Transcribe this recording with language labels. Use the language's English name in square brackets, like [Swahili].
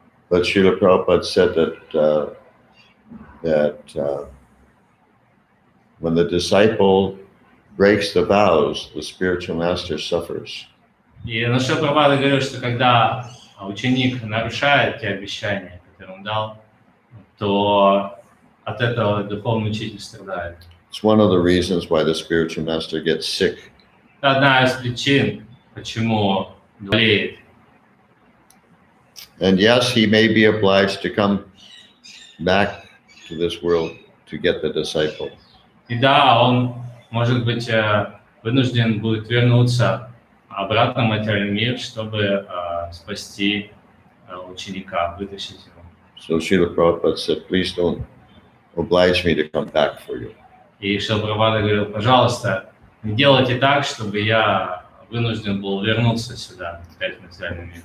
[English] But Srila Prabhupada said that when the disciple breaks the vows, the spiritual master suffers. [Russian] И Шрила Прабхупада говорил, что когда ученик нарушает те обещания, которые он дал, то от этого духовный учитель страдает. [English] It's one of the reasons why the spiritual master gets sick. [Russian] Это одна из причин, почему болеет. [English] And yes, he may be obliged to come back to this world to get the disciple. [Russian] И да, он, может быть, вынужден будет вернуться обратно в материальный мир, чтобы спасти ученика, вытащить его. [English] So Srila Prabhupada said, please don't oblige me to come back for you. [Russian] И Шрила Прабхупада говорил, пожалуйста, не делайте так, чтобы я вынужден был вернуться сюда, опять в материальный мир.